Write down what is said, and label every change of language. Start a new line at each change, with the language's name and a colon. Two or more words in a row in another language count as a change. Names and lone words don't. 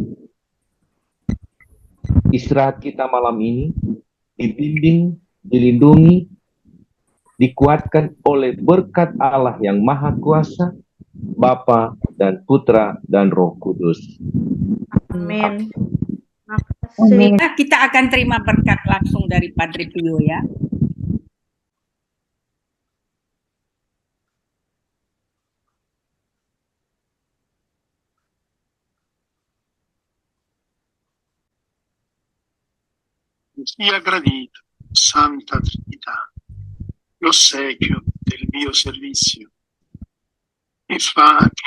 Indonesian: istirahat kita malam ini, dibimbing, dilindungi, dikuatkan oleh berkat Allah yang Maha Kuasa, Bapa dan Putra dan Roh Kudus. Amin. Terima kasih. Nah, kita akan terima berkat langsung dari Padre Pio ya.
Italian: Sia gradito, Santa Trinità, l'ossequio del mio servizio e fa che